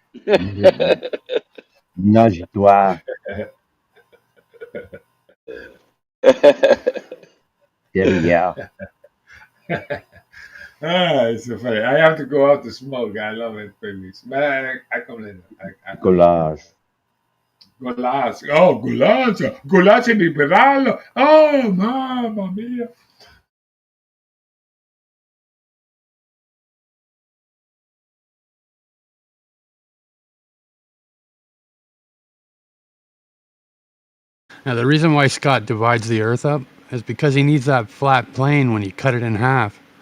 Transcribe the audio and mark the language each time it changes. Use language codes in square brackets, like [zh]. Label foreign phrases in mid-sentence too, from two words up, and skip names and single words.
[fr] Nage-toi. Derrière. [en] It's so funny. I have to go out to smoke. I love it, baby. But I come later. Collage. [es] Golazo. Oh, golazo. Golazo di pedalo. [it] Oh, mamma mia. [en] Now, the reason why Scott divides the Earth up is because he needs that flat plane when you cut it in half.